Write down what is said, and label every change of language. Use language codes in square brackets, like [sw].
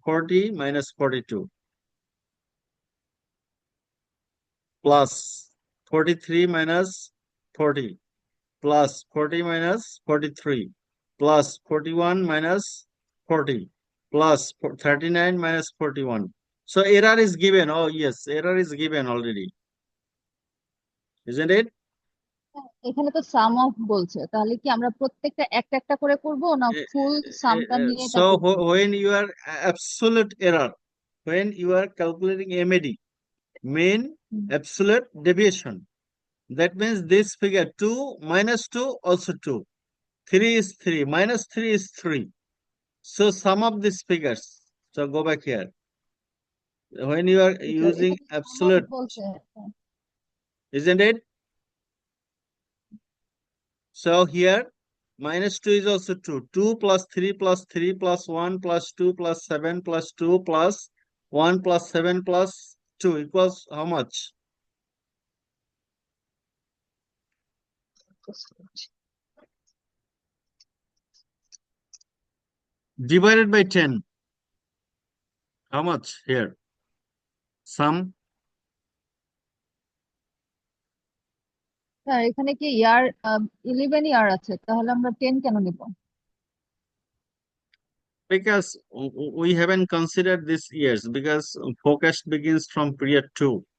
[en] 40 minus 42 plus 43 minus 40 plus 40 minus 43 plus 41 minus 40 plus 39 minus 41. So error is given. Oh yes, error is given already, isn't it? [bn] এখানে তো সাম of বলছে, তাহলে কি আমরা প্রত্যেকটা একটা একটা করে করব না ফুল সামটা নিয়ে [en] So [bn] তারপর [en] when you are absolute error, when you are calculating MAD, mean absolute deviation, that means this figure 2 minus 2 also 2, 3 is 3, minus 3 is 3. So sum of these figures. So go back here. When you are using [bn] এখানে সাম of [en] absolute, [bn] বলছে। [en] isn't it? So here minus 2 is also 2. 2 plus 3 plus 3 plus 1 plus 2 plus 7 plus 2 plus 1 plus 7 plus 2 equals how much? Divided by 10. How much here? Sum. [bn] Sir এখানে কি ইয়ার 11 ইয়ার আছে, তাহলে আমরা 10 কেন নিব? [en] Because we haven't considered this years because forecast begins from period 2.